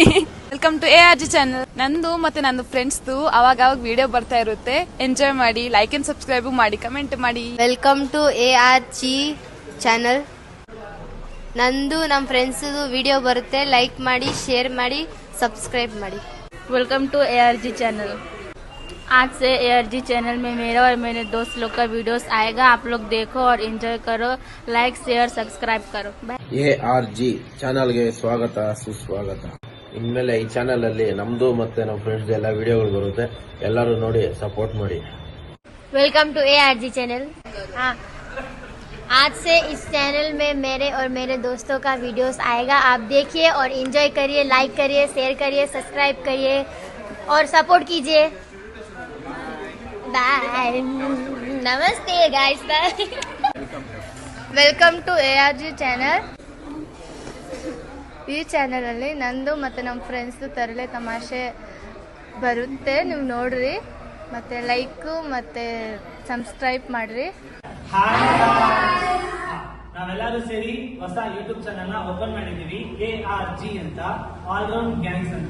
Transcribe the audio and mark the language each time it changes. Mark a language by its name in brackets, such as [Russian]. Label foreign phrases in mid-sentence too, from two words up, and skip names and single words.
[English] welcome to ARG channel. [Kannada] ನಂದು ಮತ್ತೆ ನನ್ನ ಫ್ರೆಂಡ್ಸ್ದು ಅವಾಗ ವಿಡಿಯೋ ಬರ್ತಾ ಇರುತ್ತೆ. ಎಂಜಾಯ್ ಮಾಡಿ, [English] like and subscribe [Kannada] ಮಾಡಿ, ಕಮೆಂಟ್ ಮಾಡಿ. [English] welcome to ARG channel. [Kannada] ನಂದು ನಮ್ಮ ಫ್ರೆಂಡ್ಸ್ದು ವಿಡಿಯೋ ಬರುತ್ತೆ. ಲೈಕ್ ಮಾಡಿ, ಶೇರ್ ಮಾಡಿ, ಸಬ್ಸ್ಕ್ರೈಬ್ ಮಾಡಿ. [English] welcome to ARG channel. [Hindi] आज से ARG चैनल में मेरा और मेरे दोस्त लोग का वीडियोस आएगा. आप लोग देखो और एंजॉय करो. [English] like, share, subscribe करो. [Hindi] बाय. [Kannada] ARG ಚಾನಲ್ಗೆ ಸ್ವಾಗತ, ಸುಸ್ವಾಗತ. ಇನ್ಮೇಲೆ ಈ ಚಾನಲ್ ಅಲ್ಲಿ ನಮ್ದು ಮತ್ತೆ ನಮ್ಮ ಫ್ರೆಂಡ್ಸ್ ಎಲ್ಲ ವಿಡಿಯೋಗಳು ಬರುತ್ತೆ. ಎಲ್ಲರೂ ನೋಡಿ, ಸಪೋರ್ಟ್ ಮಾಡಿ. [English] welcome to ARG channel. [Hindi] हाँ, आज से इस चैनल में मेरे और मेरे दोस्तों का वीडियोस आएगा. आप देखिए और एंजॉय करिए. लाइक करिए, शेयर करिए, सब्सक्राइब करिए और सपोर्ट कीजिए. बाय. नमस्ते गाइस. बाय. [English] welcome to ARG channel. [Kannada] ಈ ಚಾನಲಲ್ಲಿ ನಂದು ಮತ್ತು ನಮ್ಮ ಫ್ರೆಂಡ್ಸ್ದು ತರಲೆ ತಮಾಷೆ ಬರುತ್ತೆ. ನೀವು ನೋಡ್ರಿ, ಮತ್ತು ಲೈಕು ಮತ್ತು ಸಬ್ಸ್ಕ್ರೈಬ್ ಮಾಡಿರಿ. ನಾವೆಲ್ಲರೂ ಸೇರಿ ಹೊಸ [English] YouTube channel [Kannada] ನ ಓಪನ್ ಮಾಡಿದೀವಿ, ARG ಅಂತ, ಆಲ್ ರೌಂಡ್ ಗ್ಯಾಂಗ್ಸ್ ಅಂತ.